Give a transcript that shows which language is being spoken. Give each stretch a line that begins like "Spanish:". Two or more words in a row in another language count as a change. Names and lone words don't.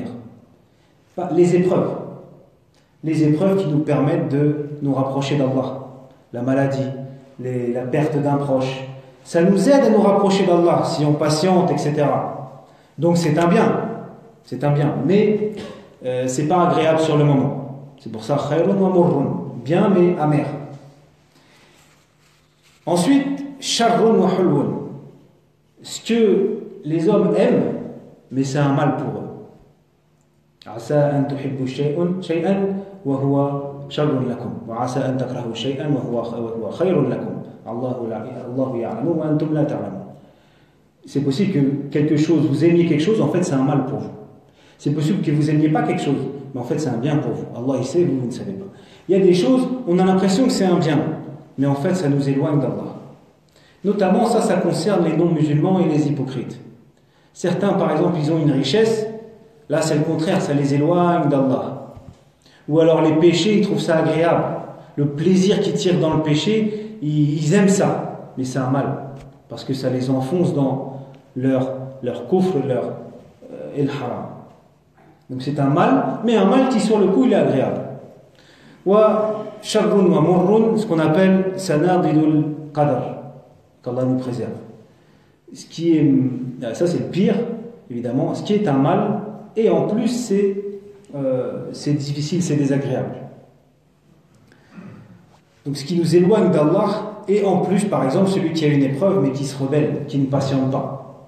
French: Les épreuves qui nous permettent de nous rapprocher d'Allah, la maladie, la perte d'un proche, ça nous aide à nous rapprocher d'Allah si on patiente, etc. Donc c'est un bien, mais c'est pas agréable sur le moment. C'est pour ça
Arabic: خيرٌ ومرٌّ,
French: bien mais amer. Ensuite,
Arabic: شرٌّ وحلوٌ,
French: ce que les hommes aiment, mais c'est un mal pour eux.
Arabic: عسى أن تحبوا شيئا وهو شر لكم وعسى أن تكرهوا شيئا وهو خير لكم. الله يعلم وأنتم لا تعلمون.
French: C'est possible que quelque chose, vous aimiez quelque chose, en fait c'est un mal pour vous. C'est possible que vous n'aimiez pas quelque chose, mais en fait c'est un bien pour vous. Allah il sait, vous ne savez pas. Il y a des choses, on a l'impression que c'est un bien, mais en fait ça nous éloigne d'Allah. Notamment ça concerne les non-musulmans et les hypocrites. Certains par exemple ils ont une richesse, là c'est le contraire, ça les éloigne d'Allah. Ou alors les péchés, ils trouvent ça agréable. Le plaisir qu'ils tirent dans le péché, ils aiment ça, mais c'est un mal, parce que ça les enfonce dans leur kufr, leur el-haram. Donc c'est un mal, mais un mal qui sur le coup il est agréable.
Arabic: وشرٌّ ومرٌّ,
French: ce qu'on appelle
Arabic: سناديد القدر,
French: qu'Allah nous préserve. Ce qui est, ça c'est le pire, évidemment, ce qui est un mal, et en plus c'est difficile, c'est désagréable. Donc ce qui nous éloigne d'Allah, et en plus, par exemple, celui qui a une épreuve, mais qui se rebelle, qui ne patiente pas.